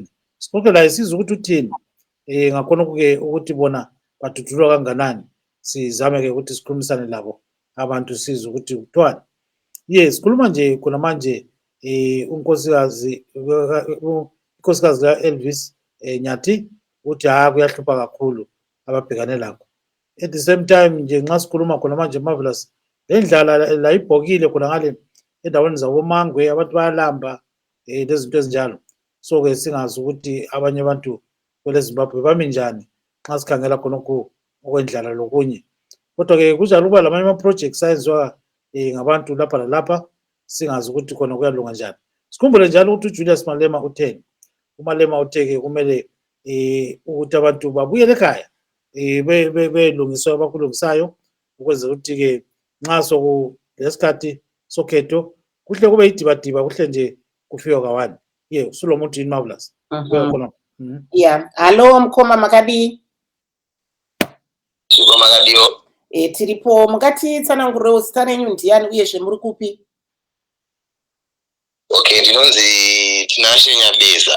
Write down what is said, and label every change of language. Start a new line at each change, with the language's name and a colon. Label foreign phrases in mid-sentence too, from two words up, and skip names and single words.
North Ndebele: Sixoxe laye sizwe ukuthi uthini ngakhona-ke ukuthi bona badudulwa kanganani. Sizame-ke ukuthi sikhulumisane labo abantu sizwe ukuthi kuthiwani. Sikhuluma nje khona manje unkosikazi ka-Elvis Nyati uthi kuyahlupha kakhulu ababhekane lakho.
English: At the same time
North Ndebele: nje nxa sikhuluma khona manje Marvelous, le ndlala la ibhokile khona ngale endaweni zaboMangwe, abantu bayalamba lezinto ezinjalo. So-ke singazi ukuthi abanye abantu kwele Zimbabwe bami njani nxa sikhangela khonokho okwendlala lokunye. Kodwa-ke kunjalo ukuba lamanye ama-projects ayenziwa ngabantu lapha lalapha, singazi ukuthi khona kuyalunga njani. Sikhumbule njalo ukuthi uJulius Malema utheni. UMalema uthe-ke kumele ukuthi abantu babuyele ekhaya belungiswa abakulungisayo ukwenzela ukuthi-ke nxa sokulesikhathi sokhetho kuhle kube yidibadiba, kuhle nje kufiwa kawani. Sulo muntu yini Marvelous?
Shona: Hallo Mkhoma Makadi. Makadiyo. Tiripo mukatitsanangurirei zita renyu ndiani uyezve muri kupi? Okay, ndinonzi Tinashe Nyabeza.